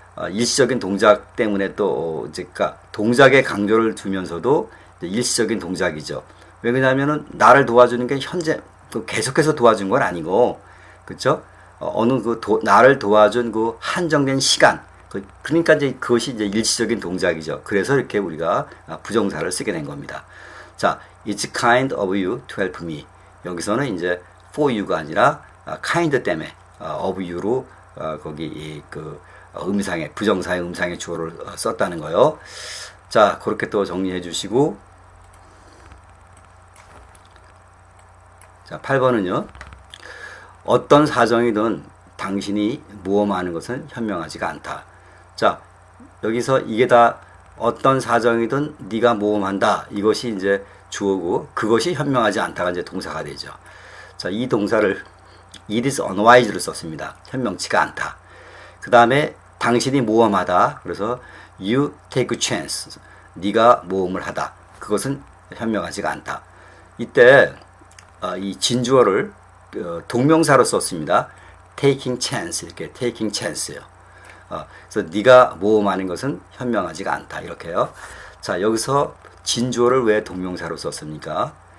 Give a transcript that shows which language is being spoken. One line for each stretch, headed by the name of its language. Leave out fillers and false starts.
Korean: 일시적인 동작 때문에 또 이제 그러니까 동작의 강조를 두면서도 일시적인 동작이죠. 왜 그러냐면은 나를 도와주는 게 현재 계속해서 도와준 건 아니고, 그렇죠? 어느 나를 도와준 그 한정된 시간, 그러니까 이제 그것이 이제 일시적인 동작이죠. 그래서 이렇게 우리가 부정사를 쓰게 된 겁니다.
English: 자, it's kind of you to help me.
Korean: 여기서는 이제
English: for you
Korean: 가 아니라 kind 때문에
English: of you
Korean: 로 거기 음상의 부정사의 음상의 주어를 썼다는 거요. 자, 그렇게 또 정리해 주시고, 자, 8번은요. 어떤 사정이든 당신이 모험하는 것은 현명하지가 않다. 자, 여기서 이게 다 어떤 사정이든 네가 모험한다. 이것이 이제 주어고, 그것이 현명하지 않다가 이제 동사가 되죠. 자, 이 동사를
English: it is unwise
Korean: 를 썼습니다. 현명치가 않다. 그 다음에 당신이 모험하다. 그래서
English: you take a chance.
Korean: 네가 모험을 하다. 그것은 현명하지가 않다. 이때 이 진주어를 동명사로 썼습니다.
English: taking chance.
Korean: 이렇게
English: taking chance
Korean: 요. 그래서 네가 모험하는 것은 현명하지가 않다. 이렇게요. 자, 여기서 진주어를 왜 동명사로 썼습니까?